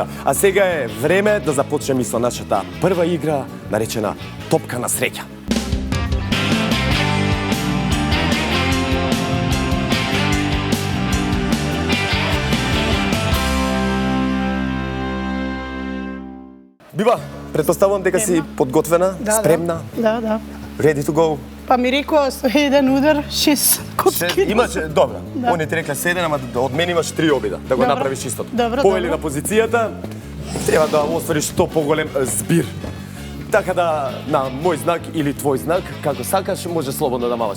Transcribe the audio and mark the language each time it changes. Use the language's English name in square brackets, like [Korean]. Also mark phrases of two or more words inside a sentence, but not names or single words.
[Macedonian] А сега е време да започнеме со нашата прва игра, наречена Топка на среќа. Бива, предпоставувам дека си подготвена, спремна, Да. [English] ready to go. [Macedonian] Па ми рекоа со еден удар 6 котки. Имаш, добро. Да. Они ти рекле 7, ама од мене имаш 3 обида, да го Добро. направиш истото. Добро, Повели добро. на позицијата, треба да оствариш што поголем збир. Така да, на мој знак или твој знак, како сакаш, може слободно да малаш.